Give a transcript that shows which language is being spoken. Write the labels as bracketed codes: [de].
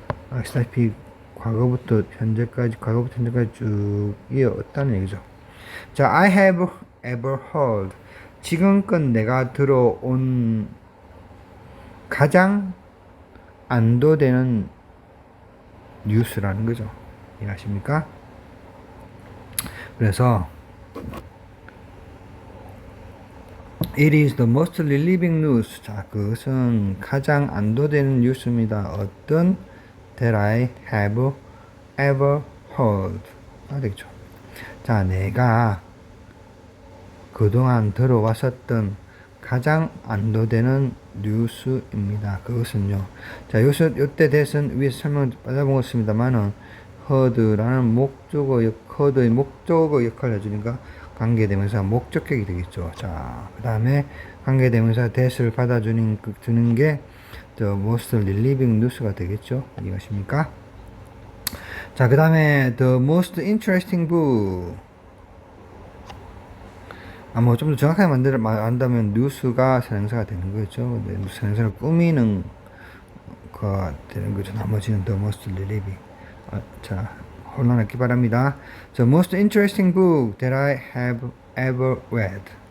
[ko] 아시다시피 과거부터 현재까지 쭉 이어왔다는 얘기죠. [en] 자, I have ever heard. [ko] 지금껏 내가 들어온 가장 안도되는 뉴스라는 거죠. 이해하십니까? 그래서 [en] It is the most relieving news. [ko] 자, 그것은 가장 안도되는 뉴스입니다. 어떤 [en] that I have ever heard. [ko] 되겠죠. 자, 내가 그동안 들어왔었던 가장 안도되는 뉴스입니다. 그것은요. 자, 요때 대선 위에서 설명을 받아보겠습니다만은 heard라는 heard의 목적어 역할을 해주니까 관계대명사 목적격이 되겠죠. 자, 그 다음에 관계대명사 that을 받아주는 게 [en] the most relieving news [ko] 가 되겠죠. 이해가십니까? 자, 그 다음에 [en] the most interesting book. [ko] 뭐 좀 더 정확하게 말한다면 뉴스가 선행사가 되는 거죠. 선행사를 꾸미는 거 되는 거죠. 나머지는 [en] the most relieving. [ko] 자, 혼란하기 바랍니다. [en] The most interesting book that I have ever read.